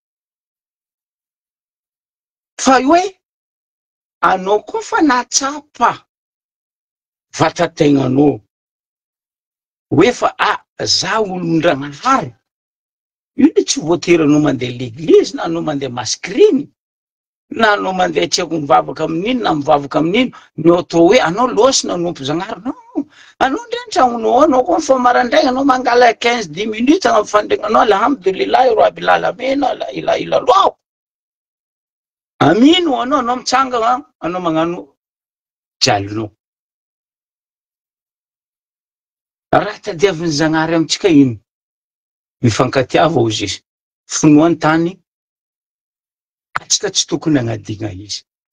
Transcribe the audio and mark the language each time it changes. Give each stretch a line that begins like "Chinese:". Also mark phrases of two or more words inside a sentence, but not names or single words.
Malagasy: fa hoe anao koa fa natsapa vatategnanao hoe fa za olon-Ndragnahary, io le tsy voatery anao mandeha l'église na anao mandeha maskriny na anao mandeha tsy haiko mivavaka amin'ino na mivavaka amin'ino no atao hoe anao losy nanompo Zagnahary. Non, anao ndre antranonao anao koa fa marandraigna anao mangala 15-10 minutes agnaby fandrignanao
Arabic: alhamdoulillahi rabbil alamin la ilaha illallah,
Malagasy: amino anao mitsanga anao magnano jalonao. Raha tadiavin'ny Zagnahary amitsika ino? Mifankatiava ozy izy, finoany tany atsika tsy tokony agnadigna izy.